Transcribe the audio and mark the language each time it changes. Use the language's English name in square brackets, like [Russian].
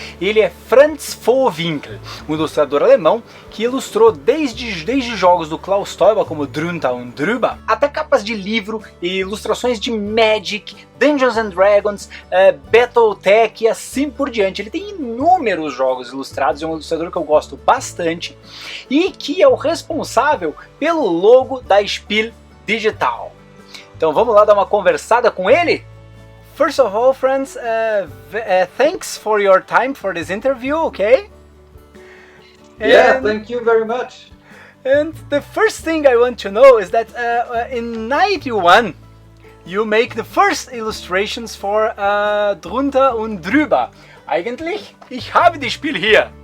[Portuguese] Ele é Franz Vohwinkel, um ilustrador alemão que ilustrou desde jogos do Klaus Teuber como Drunter und Drüber, até capas de livro e ilustrações de Magic, Dungeons and Dragons, Battletech e assim por diante. Ele tem inúmeros jogos ilustrados, é um ilustrador que eu gosto bastante e que é o responsável pelo logo da SPIEL.digital. Então vamos lá dar uma conversada com ele? [English] First of all, friends, thanks for your time for this interview, okay? Yeah, thank you very much. And the first thing I want to know is that in 91 you make the first illustrations for Drunter und Drüber. [German] Eigentlich, ich habe das Spiel hier.